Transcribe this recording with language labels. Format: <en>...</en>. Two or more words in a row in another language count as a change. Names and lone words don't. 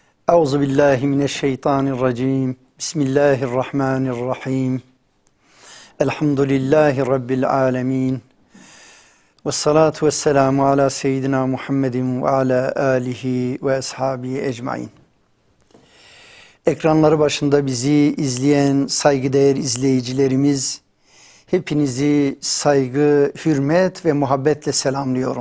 <ar>أعوذ بالله من الشيطان الرجيم. بسم الله الرحمن الرحيم. الحمد لله رب العالمين. والصلاة والسلام على سيدنا محمد وعلى آله وأصحابه أجمعين.</ar> <tr>Ekranları başında bizi izleyen saygıdeğer izleyicilerimiz, hepinizi saygı, hürmet ve muhabbetle selamlıyorum.</tr>